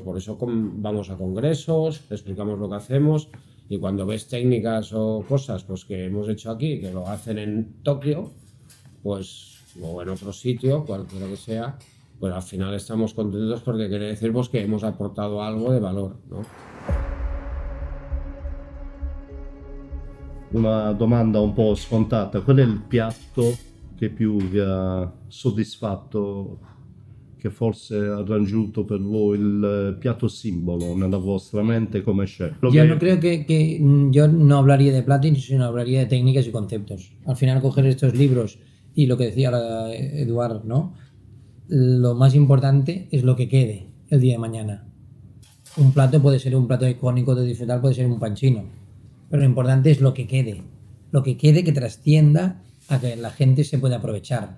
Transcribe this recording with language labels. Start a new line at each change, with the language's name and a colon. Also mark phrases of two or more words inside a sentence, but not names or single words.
Spanish: Por eso vamos a congresos, explicamos lo que hacemos. Y cuando ves técnicas o cosas pues que hemos hecho aquí, que lo hacen en Tokio, pues, o en otro sitio, cualquiera que sea, pues al final estamos contentos porque quiere decir pues, que hemos aportado algo de valor, ¿no?
Italian: Una domanda un po' scontata, qual è il piatto che più vi ha soddisfatto, che forse ha raggiunto per voi il piatto simbolo nella vostra mente come chef?
Spanish: Yo no creo yo no hablaría de platos, sino hablaría de técnicas y conceptos. Al final coger estos libros y lo que decía Eduard, ¿no? Lo más importante es lo que quede el día de mañana. Un plato puede ser un plato icónico de disfrutar, puede ser un pancino, pero lo importante es lo que quede que trascienda a que la gente se pueda aprovechar.